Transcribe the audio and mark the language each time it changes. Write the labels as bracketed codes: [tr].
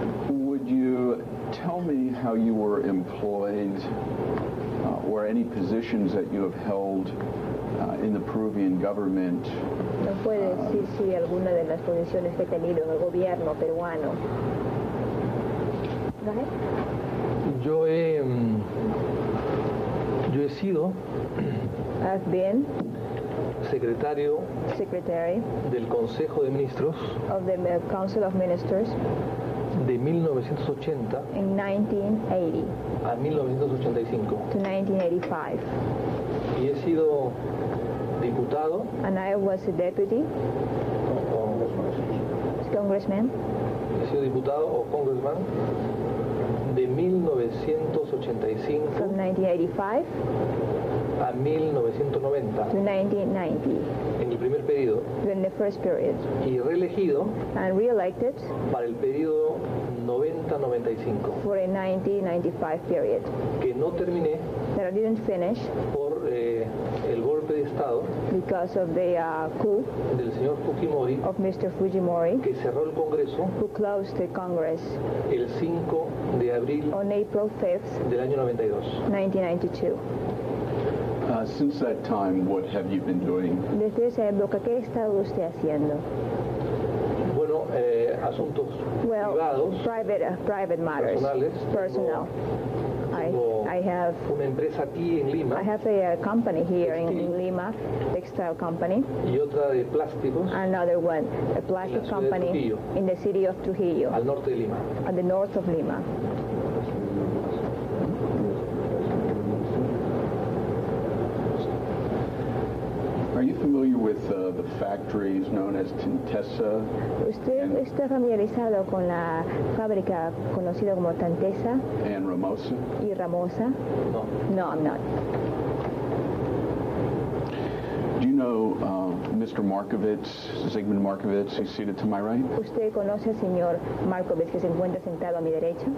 [en] Would you tell me how you were employed or any positions that you have held in the Peruvian government? [es] ¿Nos puede decir si alguna de las posiciones que he tenido en el gobierno peruano? [en] Go ahead. [es] Yo he sido [en] I've been [es] secretario [en] Secretary [es] del Consejo de Ministros [en] of the Council of Ministers [es] de 1980 [en] in 1980 [es] a 1985 [en] to 1985. [es] y he sido diputado [en] And I was a deputy congressman. [es] He sido diputado o congressman de 1985 [en] From 1985 [es] a 1990 [en] to 1990 [es] en el primer periodo [en] during the first period, [es] y reelegido [en] and re-elected [es] para el periodo 90-95 [en] for a 1995 period. [es] que no terminé [en] That I didn't finish [es] por el golpe de estado [en] because of the coup [es] del señor Fujimori [en] of Mr. Fujimori, [es] que cerró el Congreso [en] who closed the Congress [es] el 5 de abril [en] on April 5th, [es] del año 92. [en] 1992. Since that time, what have you been doing? [es] Desde esa época, ¿qué ha estado usted haciendo? Bueno, asuntos privados, [en] private matters, [es] personales. [en] personal. [es] Tengo [en] I have [es] una empresa aquí en Lima [en] a company here in Lima, textile company. [es] y otra de plásticos [en] Another one, a plastic [es] En la ciudad de [en] company [es] Trujillo. [en] in the city of Trujillo, [es] al norte de Lima. [en] at the north of Lima. Are you familiar with the factories known as Tintesa? [es] ¿Usted está familiarizado con la fábrica conocida como Tantesa [en] And Ramosa? [es] y Ramosa? No. [en] No, I'm not. Do you know Mr. Markovitz, Zygmunt Markovitz, who's seated to my right? [es] ¿Usted conoce al señor Markovitz que se encuentra sentado a mi derecha?